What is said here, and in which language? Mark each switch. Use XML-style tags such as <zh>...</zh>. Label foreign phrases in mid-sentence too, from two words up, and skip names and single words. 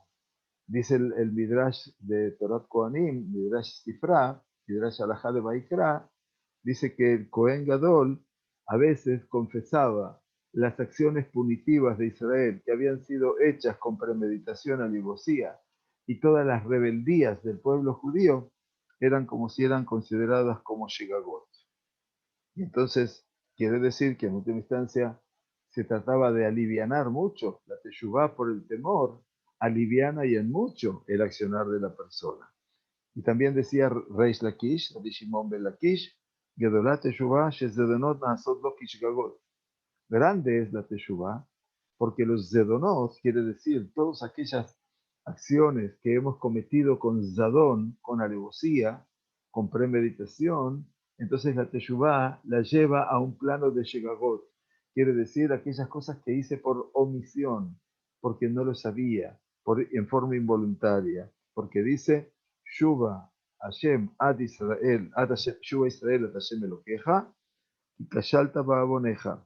<es>Dice el Midrash de Torat Kohanim, Midrash Sifra, Midrash Alajá de Baikra, dice que el</es> <he>כהן גדול</he> <es>a veces confesaba las acciones punitivas de Israel que habían sido hechas con premeditación, alevosía, y todas las rebeldías del pueblo judío eran como si eran consideradas como Shigagot. Y entonces quiere decir que en última instancia se trataba de alivianar mucho la teshuvá por el temor, aliviana y en mucho el accionar de la persona. Y también decía Reish Lakish, Rabbi Shimon ben Lakish,</es> <he>גדולה תשובה שזדונות נעשות לו כשגגות.</he> <es>Grande es la teshuvá, porque los zedonot, quiere decir todas aquellas acciones que hemos cometido con zadón, con alevosía, con premeditación, entonces la teshuvá la lleva a un plano de shegagot, quiere decir aquellas cosas que hice por omisión, porque no lo sabía, en forma involuntaria, porque dice,</es> <he>שובה השם עד ישראל, עד השם, שובה ישראל עד השם אלוקיך, y כשלת בעוונך.</he>